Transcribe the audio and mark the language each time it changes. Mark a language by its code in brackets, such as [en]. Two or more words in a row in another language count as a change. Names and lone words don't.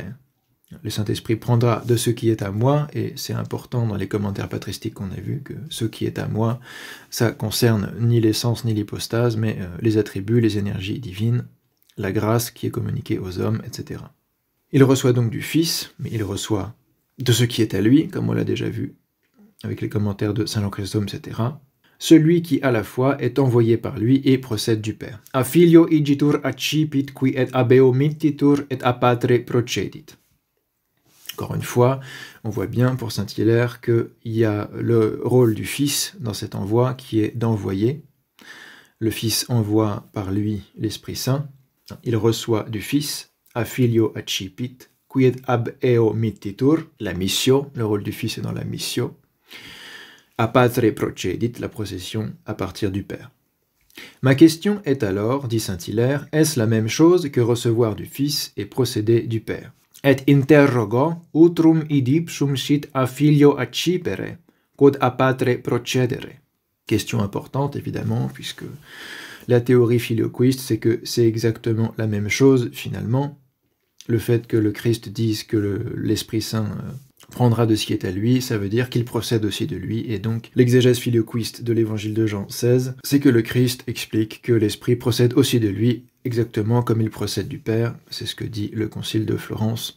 [fr] Le Saint-Esprit prendra de ce qui est à moi, et c'est important dans les commentaires patristiques qu'on a vus que ce qui est à moi, ça concerne ni l'essence ni l'hypostase, mais les attributs, les énergies divines, la grâce qui est communiquée aux hommes, etc. Il reçoit donc du Fils, mais il reçoit de ce qui est à lui, comme on l'a déjà vu avec les commentaires de Saint Jean Chrysostome, etc. Celui qui à la fois est envoyé par lui et procède du Père. [la] A filio igitur accipit qui et abeo mittitur et a patre procedit. [fr] Encore une fois, on voit bien pour saint Hilaire qu'il y a le rôle du Fils dans cet envoi qui est d'envoyer. Le Fils envoie par lui l'Esprit Saint. Il reçoit du Fils, [la] a filio accipit, qui et ab eo mittitur, [fr] la missio, le rôle du Fils est dans la missio. [la] A patre procedit, [fr] la procession à partir du Père. Ma question est alors, dit saint Hilaire, est-ce la même chose que recevoir du Fils et procéder du Père? [la] Et interrogo, utrum idipsum sit a filio accipere, quod a patre procedere. [fr] Question importante, évidemment, puisque la théorie filioquiste, c'est que c'est exactement la même chose, finalement. Le fait que le Christ dise que l'Esprit Saint prendra de ce qui est à lui, ça veut dire qu'il procède aussi de lui, et donc l'exégèse filioquiste de l'évangile de Jean 16, c'est que le Christ explique que l'Esprit procède aussi de lui, exactement comme il procède du Père, c'est ce que dit le Concile de Florence.